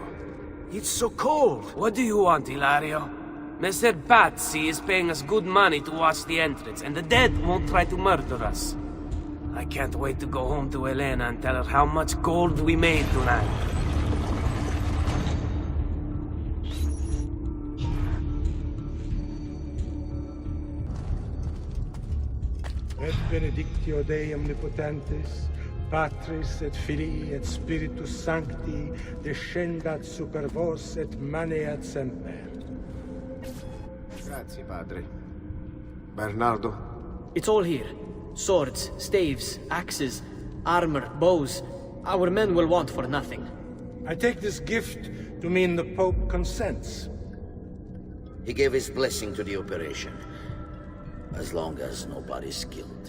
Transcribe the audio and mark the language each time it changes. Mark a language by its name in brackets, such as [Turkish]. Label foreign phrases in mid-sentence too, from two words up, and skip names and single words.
[English] It's so cold. What do you want, Hilario? Messer Pazzi is paying us good money to watch the entrance, and the dead won't try to murder us. I can't wait to go home to Elena and tell her how much gold we made tonight. [Latin] Et benedictio Dei omnipotentis, Patris et Filii et Spiritus Sancti, descendat super vos et maneat semper. [Italian] Grazie, Padre. Bernardo? [English] It's all here. Swords, staves, axes, armor, bows. Our men will want for nothing. I take this gift to mean the Pope consents. He gave his blessing to the operation. As long as nobody's killed.